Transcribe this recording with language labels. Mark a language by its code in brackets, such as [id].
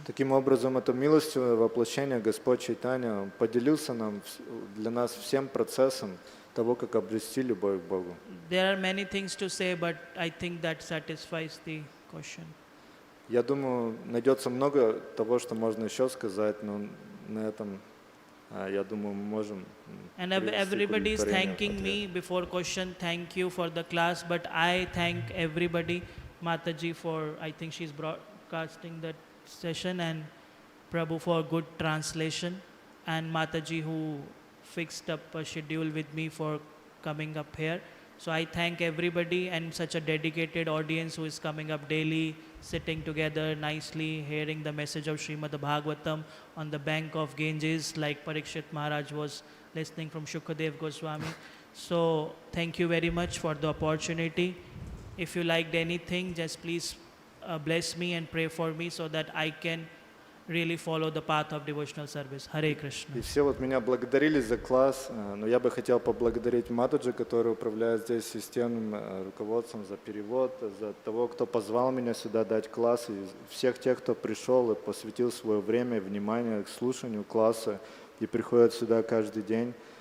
[ru] Таким образом, это милостивое воплощение Господь Чайтанья он поделился для нас всем процессом того, как обрести любовь к Богу. [en] There are many things to say, but I think that satisfies the question. [ru] Я думаю, найдется много того, что можно еще сказать, но на этом, я думаю, мы можем. [en] And everybody is thanking me before question. Thank you for the class, but I thank everybody, Mataji for, I think she's broadcasting that session, and Prabhu for good translation, and Mataji who fixed up a schedule with me for coming up here. So I thank everybody and such a dedicated audience who is coming up daily, sitting together nicely, hearing the message of Shrimad Bhagavatam on the bank of Ganges, like Parikshit Maharaj was listening from Shukadev Goswami. So thank you very much for the opportunity. If you liked anything, just please bless me and pray for me so that I can really follow the path of devotional service. Hare Krishna. [ru] И все вот меня благодарили за класс, но я бы хотел поблагодарить Матаджи, который управляет здесь системным руководством, за перевод, за того, кто позвал меня сюда дать класс, и всех тех, кто пришел и посвятил свое время и внимание к слушанию класса и приходит сюда каждый день.